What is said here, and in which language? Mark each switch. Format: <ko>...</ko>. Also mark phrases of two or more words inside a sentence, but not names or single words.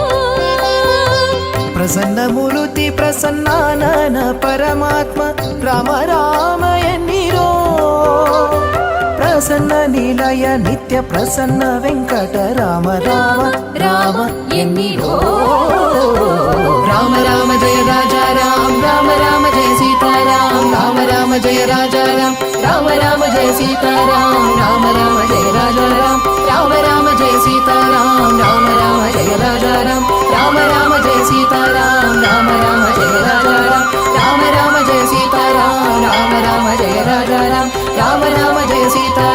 <kn>ಪ್ರಸನ್ನ ಮೂರುತಿ ಪ್ರಸನ್ನಾನನ ಪರಮಾತ್ಮ ರಾಮ ರಾಮ ಎನ್ನಿರೋ ಪ್ರಸನ್ನ ನಿಲಯ ನಿತ್ಯ ಪ್ರಸನ್ನ ವೆಂಕಟ ರಾಮ ರಾಮ ರಾಮ ಎನ್ನಿರೋ</kn> <hi>राम राम जय राजा राम राम राम जय सीताराम राम राम जय राजा राम राम राम जय सीताराम राम राम जय राजा राम राम राम जय सीताराम राम राम जय राजा राम राम राम जय सीताराम राम राम जय राजा राम राम राम जय सीताराम राम राम जय राजा राम राम राम जय सीताराम</hi>